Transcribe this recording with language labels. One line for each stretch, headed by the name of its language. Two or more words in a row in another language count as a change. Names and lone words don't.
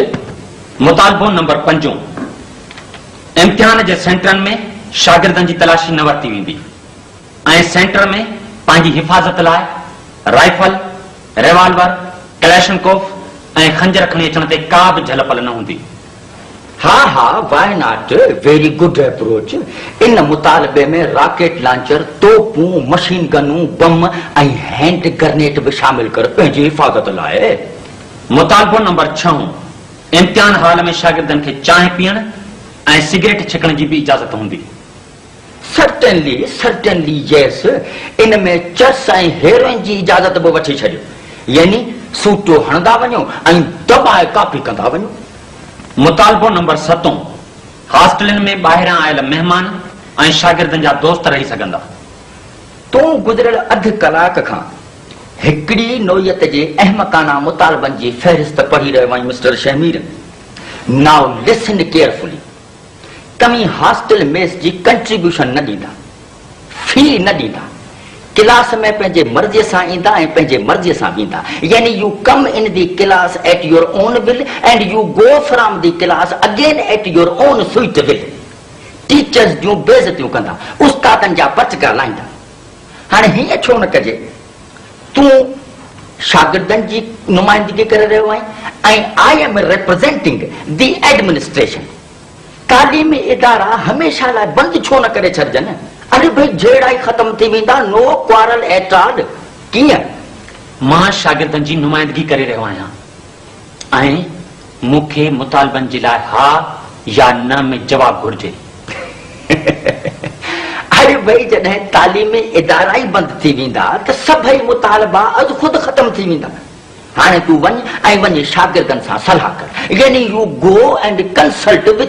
Sindhi: मुतालबो नंबर 5 इम्तिहान जे सेंटरनि में शागिर्दनि जी तलाशी न वरिती वेंदी ऐं सेंटर में पंहिंजी हिफ़ाज़त लाइ राइफल, रिवाल्वर, क्लैशनकोफ ऐं खंजर खणी अचण ते का बि झलपल न हूंदी।
English: हाँ हाँ, why not, very good approach.
Sindhi: इन मुतालबे में
English: rocket launcher,
Sindhi: तोपूं, मशीन गनूं, बम ऐं
English: hand grenade
Sindhi: भी शामिल कर पंहिंजी हिफ़ाज़त लाइ। मुतालबो नंबर 6 इम्तिहान हॉल में शागिर्दनि खे चांहि पीअण ऐं सिगरेट छिकण जी भी इजाज़त हूंदी।
English: certainly certainly yes.
Sindhi: इन में चर्स ऐं हेरोइन जी इजाज़त भी वठी छॾियो, यानी सूटो हणंदा वञो ऐं दबाए कापी कंदा वञो। मुतालबो नंबर 7 हॉस्टलनि में ॿाहिरां आयल महिमान ऐं शागिर्दनि जा दोस्त रही सघंदा। तूं गुज़िरियल अधु कलाक खां हिकिड़ी नोयत जे अहमकाना मुतालबनि जी फ़हरिस्त पढ़ी रहियो आहीं मिस्टर शमीर।
English: now listen carefully.
Sindhi: तव्हीं हॉस्टल मेस जी कंट्रीब्यूशन न ॾींदा, फी न ॾींदा, क्लास में पंहिंजे मर्ज़ीअ सां ईंदा ऐं पंहिंजे मर्ज़ीअ सां वेंदा,
English: यानी you come in the class at your own will and you go from the class again at your own sweet will.
Sindhi: टीचर्स जूं बेइज़तियूं कंदा, उस्तादनि जा पच ॻाल्हाईंदा। हाणे हीअं छो न कजे, तूं शागिर्दनि जी नुमाइंदगी करे रहियो आहीं ऐं
English: I am representing the administration.
Sindhi: तालीमी इदारा हमेशह लाइ बंदि छो न करे छॾजनि? अरे भाई जेड़ा ही खत्म थी वेंदा,
English: no quarrel at all. कीअं?
Sindhi: मां शागिर्दनि जी नुमाइंदगी करे रहियो आहियां ऐं मूंखे मुतालबनि जे लाइ हा या न में जवाब घुर्जे। अरे भाई जॾहिं तालीमी इदारा ही बंदि थी वेंदा त सभई मुतालबा अॼु ख़ुदि ख़त्म थी वेंदा। हाणे तूं वञ ऐं वञी शागिर्दनि सां सलाह कर, यानी
English: you go and consult with